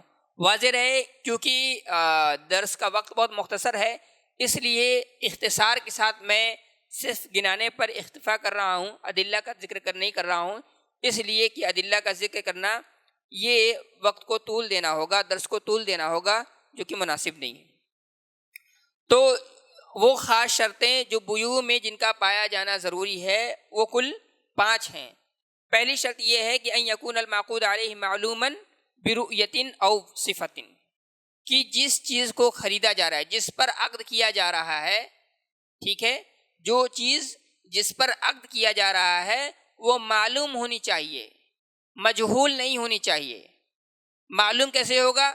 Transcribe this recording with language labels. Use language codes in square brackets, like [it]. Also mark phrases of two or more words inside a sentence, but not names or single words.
[ur] واضح رہے کیونکہ درس کا وقت بہت مختصر ہے، اس لیے اختصار کے ساتھ میں صرف گنانے پر اکتفا کر رہا ہوں، ادلہ کا ذکر نہیں کر رہا ہوں، اس لیے کہ ادلہ کا ذکر کرنا یہ وقت کو طول دینا ہوگا، درس کو طول دینا ہوگا، جو کہ مناسب نہیں ہے۔ تو وہ خاص شرطیں جو بیوع میں جن کا پایا جانا ضروری ہے وہ کل 5 ہیں۔ پہلی شرط یہ ہے کہ [ar] ان یکون المعقود علیہ معلوما برؤیت او صفت، [ur] کہ جس چیز کو خریدا جا رہا ہے، جس پر عقد کیا جا رہا ہے، ٹھیک ہے، جو چیز جس پر عقد کیا جا رہا ہے وہ معلوم ہونی چاہیے، مجہول نہیں ہونی چاہیے۔ معلوم کیسے ہوگا؟